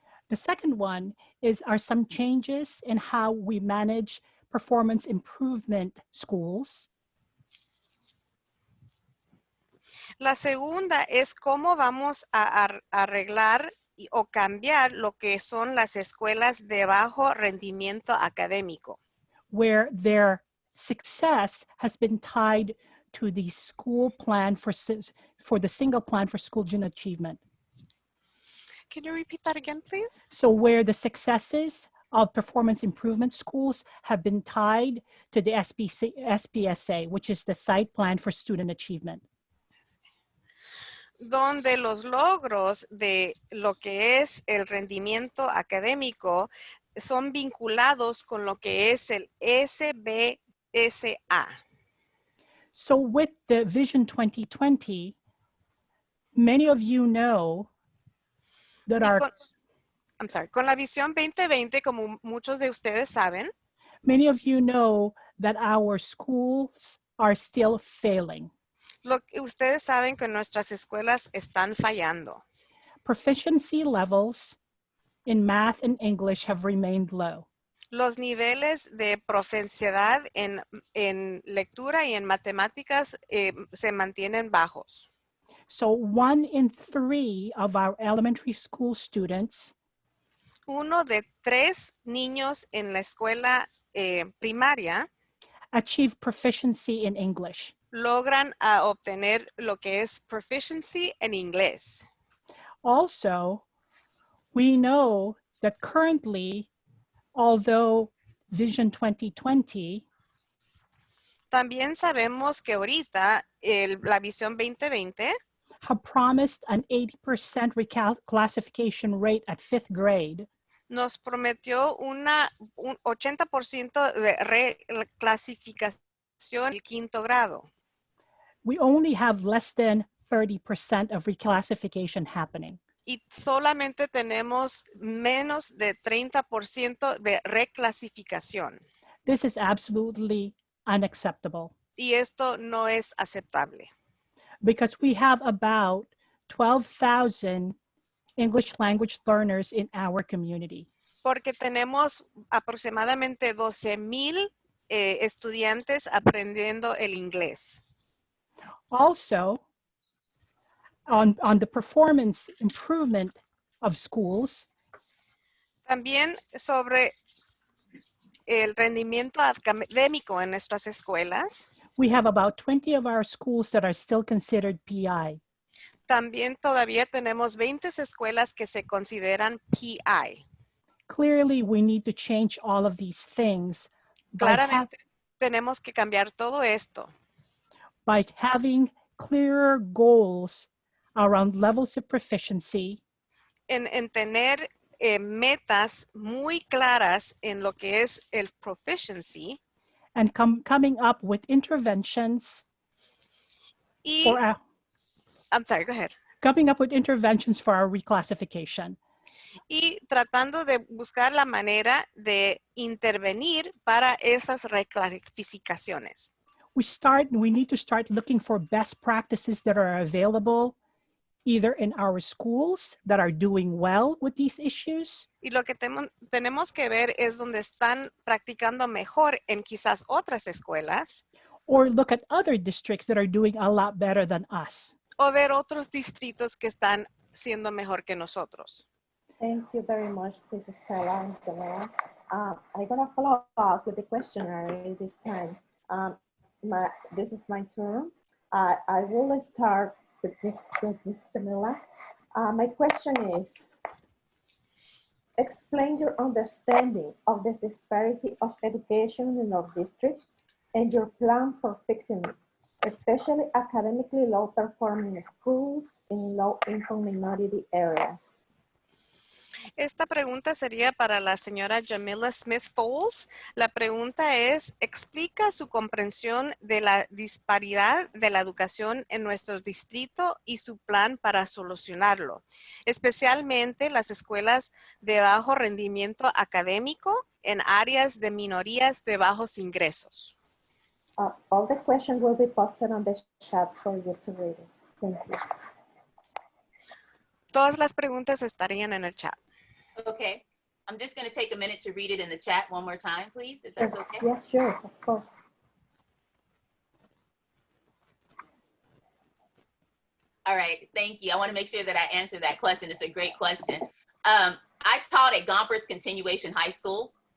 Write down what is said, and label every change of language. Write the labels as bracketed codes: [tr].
[en] The second one are some changes in how we manage performance improvement schools. [es] La segunda es cómo vamos a arreglar o cambiar lo que son las escuelas de bajo rendimiento académico. [en] Where their success has been tied to the school plan for the single plan for school student achievement. Can you repeat that again, please? So where the successes of performance improvement schools have been tied to the SPSA, which is the site plan for student achievement. [es] Donde los logros de lo que es el rendimiento académico son vinculados con lo que es el SBSA. [en] So with the Vision 2020, many of you know that [es] con la visión 2020, como muchos de ustedes saben, [en] many of you know that our schools are still failing. [es] Ustedes saben que nuestras escuelas están fallando. [en] Proficiency levels in math and English have remained low. [es] Los niveles de proficiencia en lectura y en matemáticas se mantienen bajos. [en] So 1 in 3 of our elementary school students, [es] 1 de 3 niños en la escuela primaria [en] achieve proficiency in English. [es] Logran obtener lo que es proficiency en inglés. [en] Also, we know that currently, although Vision 2020 [es] también sabemos que ahorita la visión 2020 [en] have promised an 80% reclassification rate at 5th grade, [es] nos prometió un 80% de reclasificación en el 5º grado. [en] we only have less than 30% of reclassification happening. [es] Y solamente tenemos menos de 30% de reclasificación. [en] This is absolutely unacceptable. [es] Y esto no es aceptable. [en] Because we have about 12,000 English language learners in our community. [es] Porque tenemos aproximadamente 12,000 estudiantes aprendiendo el inglés. [en] Also, on the performance improvement of schools, [es] también sobre el rendimiento académico en nuestras escuelas, [en] we have about 20 of our schools that are still considered PI. [es] También todavía tenemos 20 escuelas que se consideran PI. [en] Clearly, we need to change all of these things by, [es] Claramente tenemos que cambiar todo esto [en] by having clearer goals around levels of proficiency [es] en tener metas muy claras en lo que es el proficiency [en] and coming up with interventions [es] y, [en] for our, I'm sorry, go ahead. coming up with interventions for our reclassification. [es] Y tratando de buscar la manera de intervenir para esas reclasificaciones. [en] We need to start looking for best practices that are available either in our schools that are doing well with these issues, [es] Y lo que tenemos que ver es donde están practicando mejor en quizás otras escuelas [en] or look at other districts that are doing a lot better than us. [es] o ver otros distritos que están siendo mejor que nosotros. [en] Thank you very much, Ms. Stella and Jamila. I'm gonna follow up with the questionnaire this time. This is my turn. I will start with Ms. Jamila. My question is, explain your understanding of the disparity of education in our district and your plan for fixing it, especially academically low performing schools in low income minority areas. [es] Esta pregunta sería para la señora Jamila Smith Foles. La pregunta es, explica su comprensión de la disparidad de la educación en nuestro distrito y su plan para solucionarlo, especialmente las escuelas de bajo rendimiento académico en áreas de minorías de bajos ingresos. [en] All the questions will be posted on the chat for you to read it. Thank you. [es] Todas las preguntas estarían en el chat. [en] Okay, I'm just going to take a minute to read it in the chat one more time, please, if that's okay. Yes, sure, of course. All right, thank you. I want to make sure that I answer that question. It's a great question. I taught at Gompers Continuation High School